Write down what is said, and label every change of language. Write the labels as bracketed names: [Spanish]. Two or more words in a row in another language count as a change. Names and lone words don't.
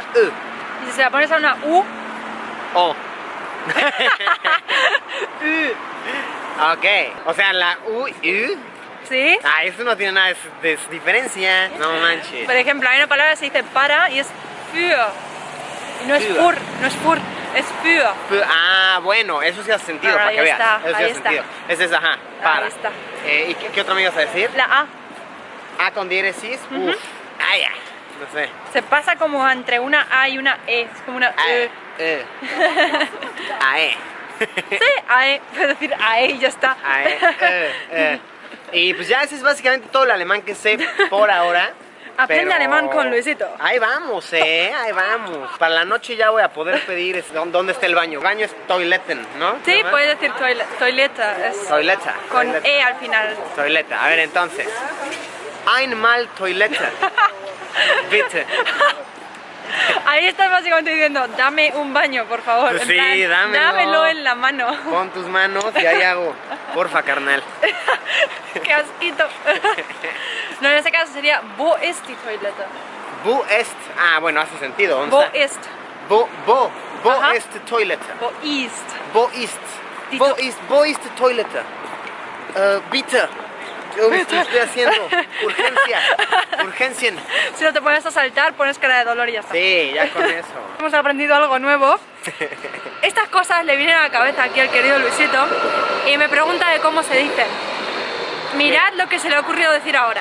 [Spanish] Y si se la pones a una U, O. U. Ok, o sea, la U, ¿Sí? Ah, eso no tiene nada de diferencia. No manches. Por ejemplo, hay una palabra que se dice para y es für. Y no es Für. pur, no es pur, es für. Ah, bueno, eso sí hace sentido, Ahora, para que ahí veas. está, Eso sí ahí hace está. sentido. Ese es, ajá, para. Ahí está. ¿Y qué otro me ibas a decir? La A A con diéresis. Uf. Ah, ya. No sé. se pasa como entre una A y una E. Es como una E. AE. Sí, AE. Puedes decir AE y ya está. AE. Y pues ya ese es básicamente todo el alemán que sé por ahora. Aprende pero alemán con Luisito. Ahí vamos, ahí vamos. Para la noche ya voy a poder pedir dónde está el baño. El baño es toiletten, ¿no? Sí, ¿No? puedes decir toileta. Es Toileta. con Toileta. E al final. Toileta. A ver, entonces. [German] Einmal Toilette. Bitte. [Spanish] Ahí estás básicamente diciendo, dame un baño, por favor. En Sí, plan, dámelo. dámelo en la mano. Pon tus manos y ahí hago. Porfa, carnal. Qué asquito. No, en ese caso sería, [German] wo ist die Toilette? Wo ist. [Spanish] Ah, bueno, hace sentido. ¿Dónde [German] Wo [Spanish] está? [German] ist? Wo [Spanish] Ajá. [German] ist die Toilette? Wo ist? Wo ist? Die Wo ist die Toilette? Bitte. [Spanish] Yo ¿qué estoy haciendo? Urgencia. Urgencia. Si no te pones a saltar, pones cara de dolor y ya está. Sí, ya con eso. Hemos aprendido algo nuevo. Estas cosas le vienen a la cabeza aquí al querido Luisito y me pregunta de cómo se dicen. Mirad lo que se le ha ocurrido decir ahora.